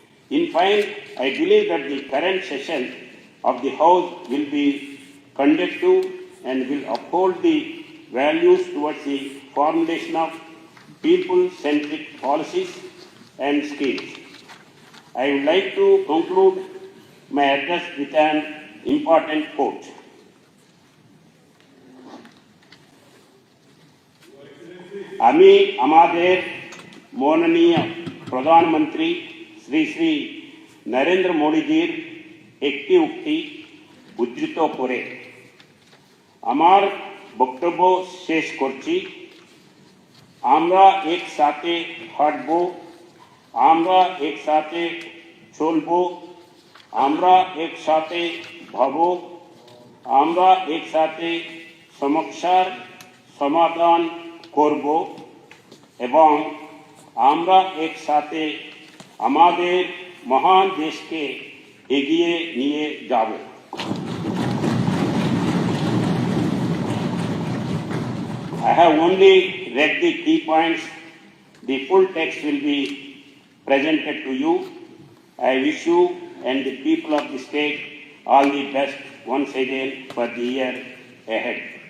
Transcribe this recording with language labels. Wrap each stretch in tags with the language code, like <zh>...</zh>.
<en>In fine, I believe that the current session of the House will be conducive and will uphold the values towards the formulation of people-centric policies and schemes. I would like to conclude my address with an important quote.</en> <bn>আমি আমাদের মাননীয় প্রধানমন্ত্রী শ্রী নরেন্দ্র মোদীজির একটি উক্তি উদ্ধৃত করে আমার বক্তব্য শেষ করছি। আমরা একসাথে হাঁটব, আমরা একসাথে চলব, আমরা একসাথে ভাবব, আমরা একসাথে সমস্যার সমাধান করব এবং আমরা একসাথে আমাদের মহান দেশকে এগিয়ে নিয়ে যাব।</bn> <en>I have only read the key points. The full text will be presented to you. I wish you and the people of the state all the best once again for the year ahead.</en>